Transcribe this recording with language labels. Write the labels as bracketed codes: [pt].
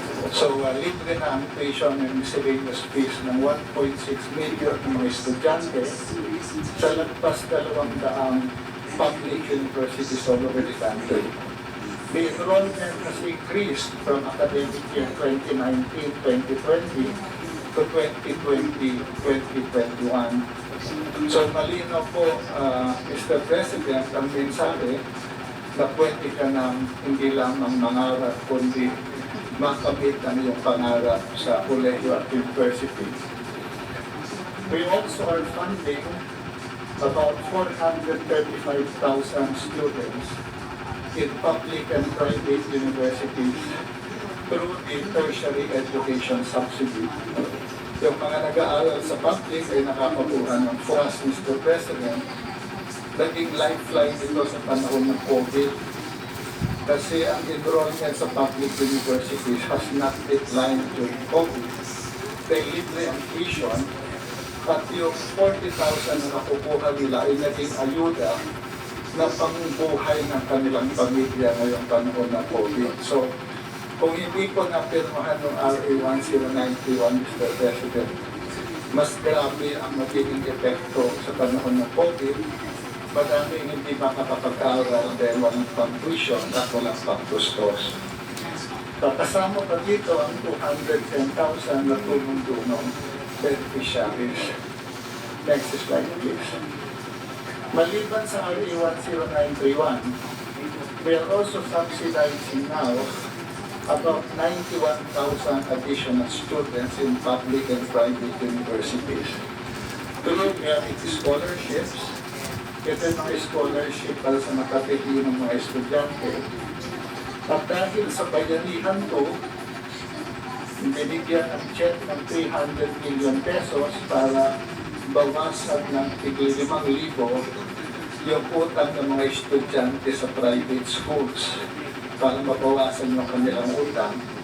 [tl] So, libre na ang tuition and miscellaneous fees ng 1.6 million mga estudyante sa lagpas 200 public universities [en] all over the country. The enrollment has increased from academic year 2019-2020 to 2020-2021. [tl] So, malinaw po, Mr. President, ang mensahe na pwede ka nang hindi lamang mangarap, kundi makamit ang iyong pangarap sa kolehiyo at university. [en] We also are funding about 435,000 students in public and private universities through the tertiary education subsidy. [tl] Yung mga nag-aaral sa public ay nakakakuha ng FOAS, Mr. President, naging lifeline ito sa panahon ng COVID. Kasi ang [en] enrollment sa public universities has not declined during COVID. [tl] They libre ang tuition, at yung 40,000 na nakukuha nila ay naging ayuda na pangbuhay ng kanilang pamilya ngayong panahon ng COVID. So, kung hindi ko napirmahan ng RA 1091, Mr. President, mas grabe ang magiging epekto sa panahon ng COVID. Madaming hindi makakapag-aral dahil walang pang-tuition at walang pang-tustos. Kasama pa dito ang 210,000 na tulong-tulong beneficiaries. [en] Next slide, please. [tl] Maliban sa [en] RA 10931, we are also subsidizing now about 91,000 additional students in public and private universities. Through merit scholarships, [tl] ito yung mga scholarship para sa makapili ng mga estudyante. At dahil sa bayanihan to, binigyan ang check ng 300 million pesos para bawasan ng tigil 5,000 yung utang ng mga estudyante sa private schools para mabawasan yung kanilang utang.